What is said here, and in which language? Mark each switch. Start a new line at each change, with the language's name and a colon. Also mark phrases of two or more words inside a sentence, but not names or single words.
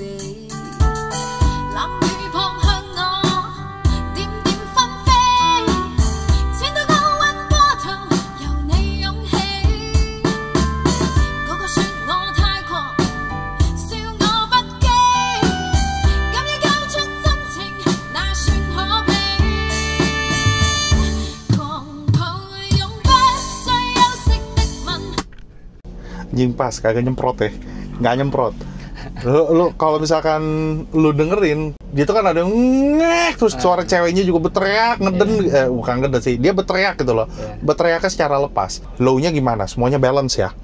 Cantonese: 冷雨撲向我，點點紛飛，錢都高溫波濤，由你湧起。個個說我太狂，笑我不羈，敢於交出真情，那算可悲。狂抱擁不需休息的吻。
Indonesian: Anjing pas, kagak nyemprot ya. Nggak nyemprot. Lu kalau misalkan lu dengerin, dia tuh kan ada yang ngek, terus suara ceweknya juga berteriak, ngeden, bukan ngeden sih, dia berteriak gitu loh. Berteriaknya secara lepas. Low-nya gimana? Semuanya balance ya.